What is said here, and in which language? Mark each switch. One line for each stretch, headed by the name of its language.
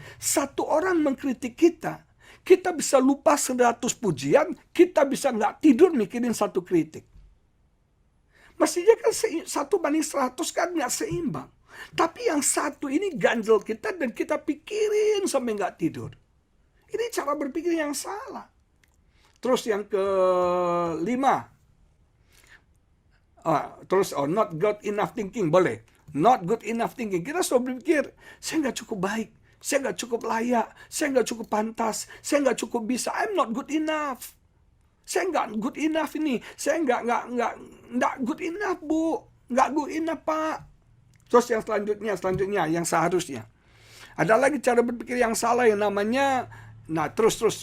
Indonesian: 1 orang mengkritik kita, kita bisa lupa 100 pujian, kita bisa nggak tidur mikirin 1 kritik. Mestinya kan 1 banding 100 kan nggak seimbang. Tapi yang 1 ini ganjel kita dan kita pikirin sampai nggak tidur. Ini cara berpikir yang salah. Terus yang ke-5.
English: Not good enough thinking.
Indonesian: Boleh. Not good enough thinking. Kita selalu berpikir, saya nggak cukup baik. Saya nggak cukup layak. Saya nggak cukup pantas. Saya nggak cukup bisa.
English: I'm not good enough.
Indonesian: Saya nggak
English: good enough
Indonesian: ini. Saya nggak
English: good enough,
Indonesian: Bu. Nggak good enough, Pak. Terus yang selanjutnya, yang seharusnya. Ada lagi cara berpikir yang salah yang namanya, terus.